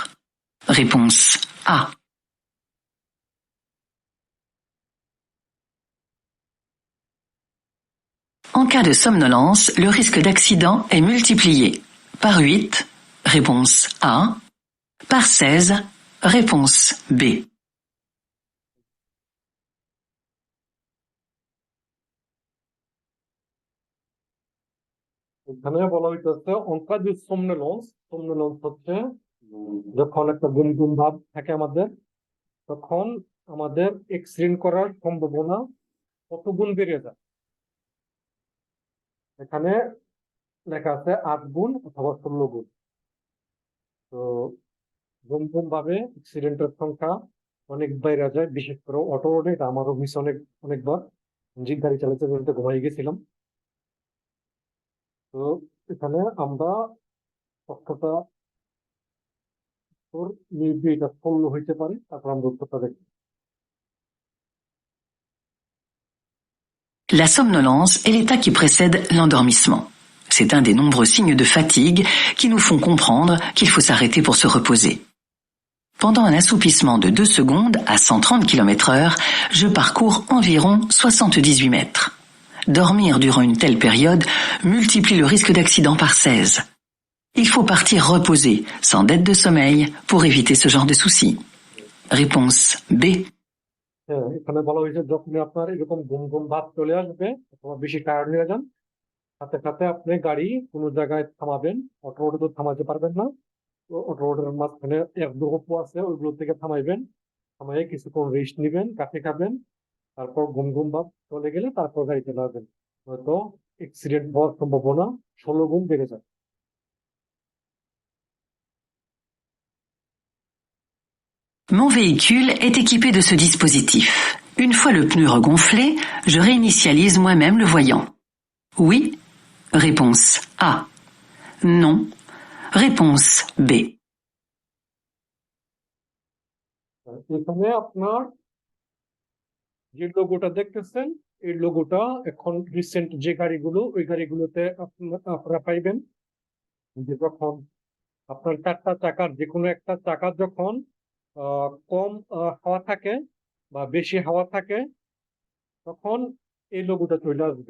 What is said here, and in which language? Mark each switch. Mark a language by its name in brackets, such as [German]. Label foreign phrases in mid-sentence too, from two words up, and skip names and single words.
[French] Réponse A. En cas de somnolence, le risque d'accident est multiplié par 8, réponse A, par 16, réponse B. [Bangla] এখানে বলা হইতেছে [French] en cas de somnolence [Bangla] হচ্ছে যখন একটা গুম গুম ভাব থাকে আমাদের, তখন আমাদের অ্যাক্সিডেন্ট করার সম্ভাবনা কত গুণ বেড়ে যায়। এখানে লেখা আছে 8 গুণ অথবা 16 গুণ। তো গুম গুম ভাবে অ্যাক্সিডেন্টের সংখ্যা অনেক বাইরে যায়, বিশেষ করে অটো রোডে। এটা আমারও মিস অনেকবার জিপ গাড়ি চালাতে চালাতে ঘুমাই গেছিলাম। তো এখানে আমরা তথ্যটা মেবি এটা 16 হইতে পারে, তারপর আমরা উত্তরটা দেখি। [French] La somnolence est l'état qui précède l'endormissement. C'est un des nombreux signes de fatigue qui nous font comprendre qu'il faut s'arrêter pour se reposer. Pendant un assoupissement de 2 secondes à 130 km/h, je parcours environ 78 mètres. Dormir durant une telle période multiplie le risque d'accident par 16. Il faut partir reposé, sans dette de sommeil, pour éviter ce genre de soucis. Réponse B. [Bangla] হ্যাঁ, এখানে বলা হয়েছে যখন আপনার এরকম ঘুম ঘুম ভাব চলে আসবে অথবা বেশি টায়ার্ড হয়ে যান, সাথে সাথে আপনি গাড়ি কোনো জায়গায় থামাবেন। অটো রোডে তো থামাতে পারবেন না, তো অটো রোডের মাঝখানে এক দু গপ্প আছে, ওইগুলো থেকে থামাইবেন। থামাইয়ে কিছুক্ষণ রেস্ট নিবেন, কাফে খাবেন, তারপর ঘুম ঘুম ভাব চলে গেলে তারপর গাড়ি চালাবেন, হয়তো অ্যাক্সিডেন্ট হওয়ার সম্ভাবনা 16 গুণ বেড়ে যায়। [French] Mon véhicule est équipé de ce dispositif. Une fois le pneu regonflé, je réinitialise moi-même le voyant. Oui. Réponse A. Non. Réponse B. [Bangla] এখানে আপনার যে লোগোটা দেখতেছেন, এই লোগোটা এখন রিসেন্ট যে গাড়িগুলো, ওই গাড়িগুলোতে আপনারা পাইবেন। যে যখন আপনার 4টা চাকার যে কোনো একটা চাকার যখন কম হাওয়া থাকে বা বেশি হাওয়া থাকে, তখন এই লোগোটা চলে আসবে।